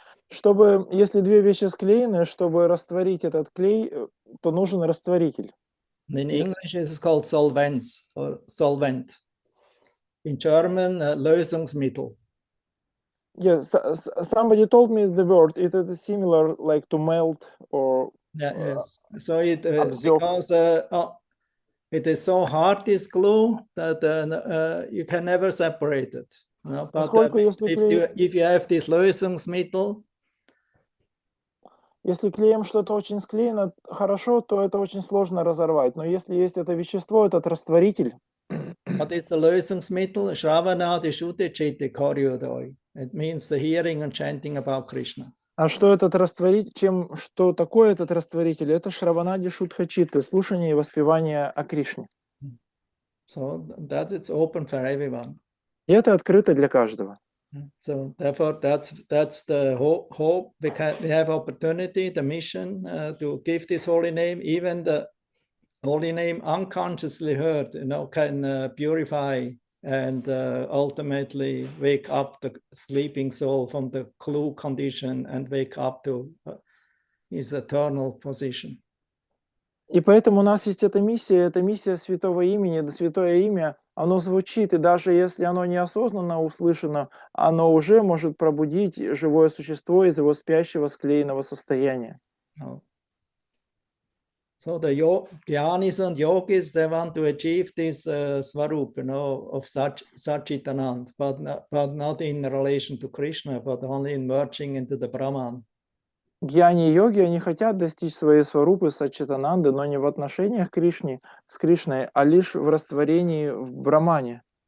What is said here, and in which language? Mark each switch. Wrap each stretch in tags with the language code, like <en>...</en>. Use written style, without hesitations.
<ru>Чтобы, если две вещи склеены, чтобы растворить этот клей, то нужен растворитель.</ru> <en>In English, it's called solvents or solvent. In German, Lösungsmittel. Yes, somebody told me the word. It is similar, like to melt or. Yes. So it because it is so hard, this glue, that you can never separate it. You know? But if you have this Lösungsmittel.</en> <ru>Если клеем что-то очень склеено хорошо, то это очень сложно разорвать. Но если есть это вещество, этот растворитель.</ru> <en>What is the Lösungsmittel?</en> <sa>Shravanadi Shuddhicitta Karyodoi.</sa> <en>It means the hearing and chanting about Krishna.</en> <ru>А что этот растворитель, что такое этот растворитель? Это Шраванади Шудхачитта, слушание и воспевание о Кришне.</ru> <en>So that it's open for everyone.</en> <ru>И это открыто для каждого.</ru> <en>So therefore, that's the hope. We have opportunity, the mission to give this holy name. Even the holy name unconsciously heard, you know, can purify and ultimately wake up the sleeping soul from the clue condition and wake up to his eternal position.</en> <ru>И поэтому у нас есть эта миссия святого имени, да святое имя, оно звучит, и даже если оно неосознанно услышано, оно уже может пробудить живое существо из его спящего склеенного состояния.</ru> <en>So the Jnanis and Yogis, they want to achieve this Swarup, you know, of Satchitanand, but not in relation to Krishna, but only in merging into the Brahman.</en> <ru>Гьяни и йоги, они хотят достичь своей сварупы Саччитананды, но не в отношениях с Кришной, а лишь в растворении в Брамане.</ru>